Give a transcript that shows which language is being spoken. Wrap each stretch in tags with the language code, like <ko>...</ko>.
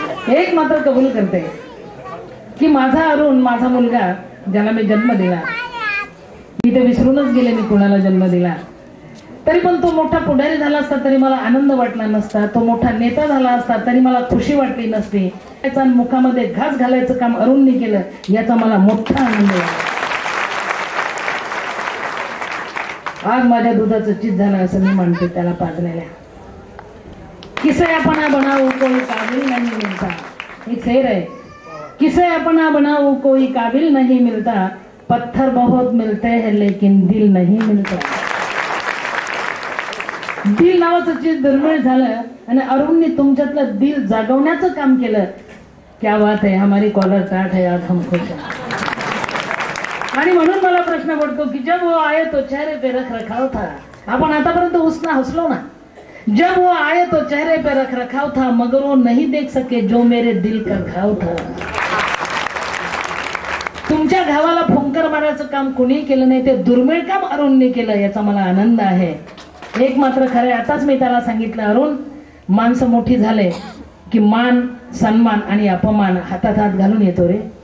<mr>एक मात्र कबूल करते की माझा अरुण, माझा मुलगा ज्याला मी जन्म दिला, मी ते विसरूनच गेले मी कुणाला जन्म दिला, तरी पण तो मोठा पुढारी झाला असता तरी मला आनंद वाटला नसता. तो मोठा नेता झाला असता तरी मला खुशी वाटली नसती. त्याच्या मुखामध्ये घास घालायचं काम अरुणने केलं याचा मला मोठा आनंद आहे. आज माझ्या दुधाचं चीज झालं असं मी म्हणते त्याला पाजलेल्या.</mr> <hi>किसे अपना बनाओ कोई काबिल नहीं मिलता. एक शेर है, किसे अपना बनाओ कोई काबिल नहीं मिलता, पत्थर बहुत मिलते हैं लेकिन दिल नहीं मिलता.</hi> <mr>दिल नावाचं चीज दुर्मिळ झालं आणि अरुणने तुमच्यातलं दिल जागवण्याचं काम केलं.</mr> <hi>क्या बात है, हमारी कॉलर टाट है, आज हम खुश हैं.</hi> <mr>आणि म्हणून मला प्रश्न पडतो की</mr> <hi>जब वो आए तो चेहरे पे रख रखाव था.</hi> <mr>आपण आतापर्यंत उसना हसलो ना.</mr> <hi>जब वो आए तो चेहरे पे रख रखाव था, मगर वो नहीं देख सके जो मेरे दिल का घाव था.</hi> <mr>तुमच्या घावाला फुंकर मारायचं काम कुणी केलं नाही, ते दुर्मिळ काम अरुणने केलं याचा मला आनंद आहे. एक मात्र खरं, आताच मी त्याला सांगितलं अरुण, माणसं मोठी झाले की मान, सन्मान आणि अपमान हातात हात घालून येतो रे.</mr>